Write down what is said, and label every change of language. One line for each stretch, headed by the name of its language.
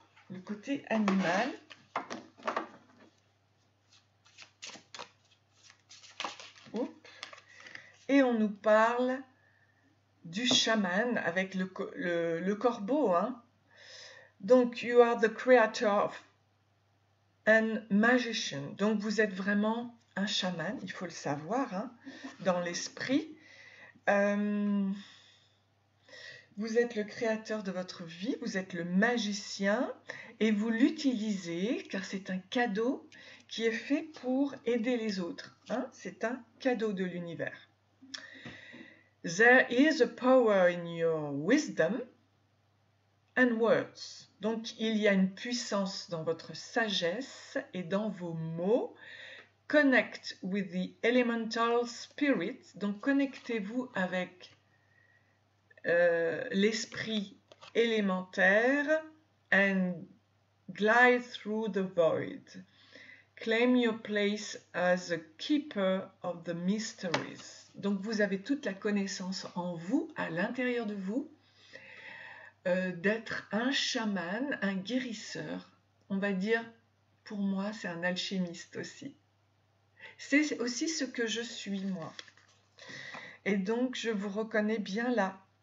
French: Le côté animal. Et on nous parle du chaman avec le corbeau. Hein. Donc,
English: you are the creator and magician.
French: Donc, vous êtes vraiment un chaman, il faut le savoir, hein, dans l'esprit. Vous êtes le créateur de votre vie, vous êtes le magicien et vous l'utilisez car c'est un cadeau qui est fait pour aider les autres. Hein? C'est un cadeau de l'univers.
English: There is a power in your wisdom and words.
French: Donc, il y a une puissance dans votre sagesse et dans vos mots.
English: Connect with the elemental spirit.
French: Donc, connectez-vous avec l'esprit élémentaire
English: and glide through the void. Claim your place as a keeper of the mysteries.
French: Donc vous avez toute la connaissance en vous, à l'intérieur de vous, d'être un chaman, un guérisseur. On va dire, pour moi, c'est un alchimiste aussi. C'est aussi ce que je suis, moi. Et donc, je vous reconnais bien là.